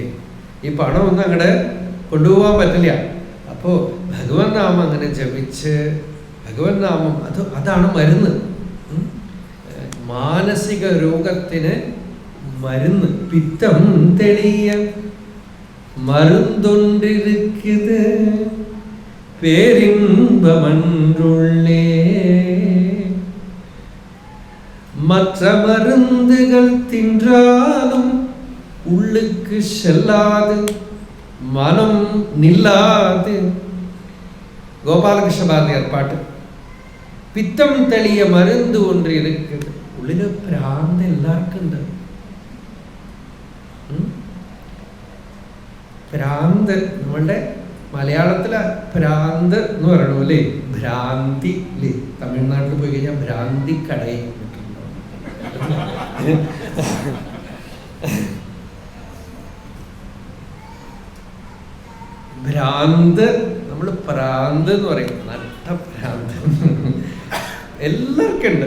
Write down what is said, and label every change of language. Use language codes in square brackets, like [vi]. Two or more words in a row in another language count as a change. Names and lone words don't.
[ml] ഈ പണമൊന്നും അങ്ങോട്ട് കൊണ്ടുപോകാൻ പറ്റില്ല. അപ്പോൾ ഭഗവൻ നാമം അങ്ങനെ ജപിച്ച്, ഭഗവൻ നാമം അതാണ് മരുന്ന്. മാനസിക രോഗത്തിന് മരുന്ന്. [ta] பித்தம் தெளிய மருந்தொன்றிருக்குது பேரின்பமன்றுள்ளே மற்ற மருந்துகள் தின்றாலும் உள்ளுக்கு செல்லாது மனம் நில்லாது. கோபாலகிருஷ்ண பாரதியார் பாட்டு. பித்தம் தெளிய மருந்து ஒன்று இருக்குது. [ml] ഉള്ളില് ഭ്രാന്ത് എല്ലാവർക്കും ഉണ്ട്. ഭ്രാന്ത് നമ്മളുടെ മലയാളത്തിലെ ഭ്രാന്ത് എന്ന് പറയണു അല്ലേ? ഭ്രാന്തി അല്ലേ? തമിഴ്നാട്ടിൽ പോയി കഴിഞ്ഞാൽ ഭ്രാന്തി കടയിൽ ഭ്രാന്ത്, നമ്മൾ പ്രാന്ത് എന്ന് പറയും, നട്ട ഭ്രാന്ത് എല്ലാവർക്കും ഉണ്ട്.